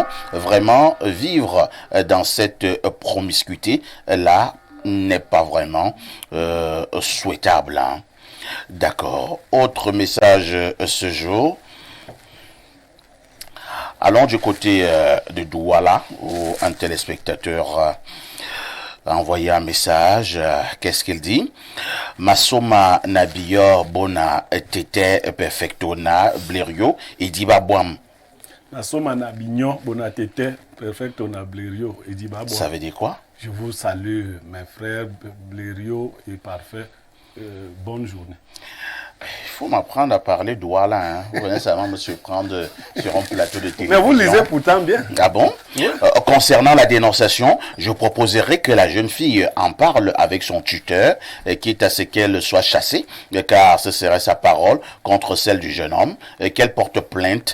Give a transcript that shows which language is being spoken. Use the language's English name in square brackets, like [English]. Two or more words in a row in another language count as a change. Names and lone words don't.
[French] Vraiment, vivre dans cette promiscuité, là, n'est pas vraiment souhaitable. Hein. D'accord. Autre message ce jour. Allons du côté de Douala, où un téléspectateur a envoyé un message. Qu'est-ce qu'il dit? [Duala] Masoma Nabiyor Bona Tete Perfectona Blériot et Dibabouam. Masoma Nabiyor Bona Tete Perfectona Blériot et Dibabouam. [French] Ça veut dire quoi? Je vous salue, mes frères Blériot et Parfait. Bonne journée. Il faut m'apprendre à parler Douala. Hein. Vous venez seulement me surprendre sur un plateau de télévision. Mais vous lisez pourtant bien. Ah bon? Oui. Concernant la dénonciation, je proposerais que la jeune fille en parle avec son tuteur, quitte à ce qu'elle soit chassée, car ce serait sa parole contre celle du jeune homme, qu'elle porte plainte.